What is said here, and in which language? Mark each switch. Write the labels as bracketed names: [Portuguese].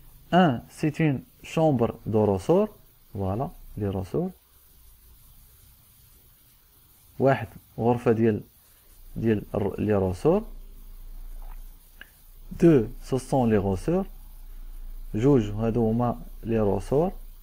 [French] Un, c'est une chambre de ressort. Voilà, les ressorts. [Arabic] واحد غرفة ديال [French] les ressorts. Deux, ce sont les ressorts. [Arabic] جوج هادو هما [French] les ressorts.